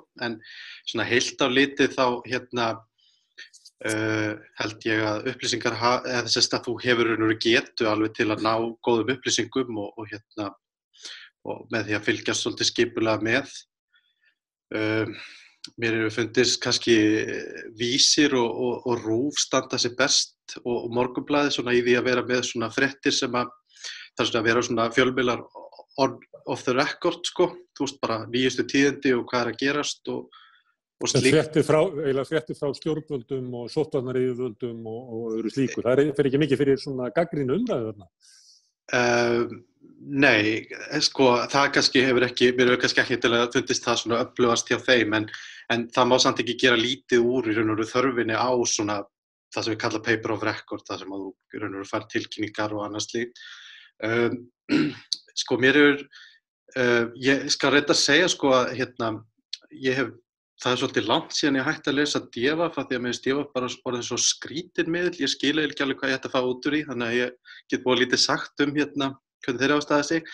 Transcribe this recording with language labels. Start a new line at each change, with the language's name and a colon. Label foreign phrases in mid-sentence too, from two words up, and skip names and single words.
Icelandic: En svona heilt á litið þá, held ég að upplýsingar, eða þess að þú hefur getu alveg til að ná góðum upplýsingum og með því að fylgjast svolítið skipulega með. Mér hefur fundist kannski Vísir og RÚV standa sig best og Morgunblaðið svona í því að vera með svona fréttir sem að það er svona að vera svona fjölmiðlar
English: off the record,
Icelandic: sko. Þú veist bara nýjustu tíðindi og hvað að gerast og slíkt. Fréttir frá stjórnvöldum og sóttvarnayfirvöldum og öðru slíku. Það fer ekki mikið fyrir svona gagnrýni umræðu þarna? Nei, sko, það kannski mér hefur kannski ekki til að fundist það svona öflugast hjá þeim, en það má samt ekki gera lítið úr í raun og veru þörfinni á svona það sem við kalla
English: paper of record,
Icelandic: það sem að þú í raun og veru fær tilkynningar og annað slíkt. Sko, ég skal reynda að segja, sko, að það svolítið langt síðan ég hætti að lesa Devaf, af því að mér finnst Devaf bara orðinn svo skrítin miðill, ég skil ekki alveg hvað ég ætti að fá út úr í, þannig að ég get búið lítið sagt hvernig þeir hafa staðið sig.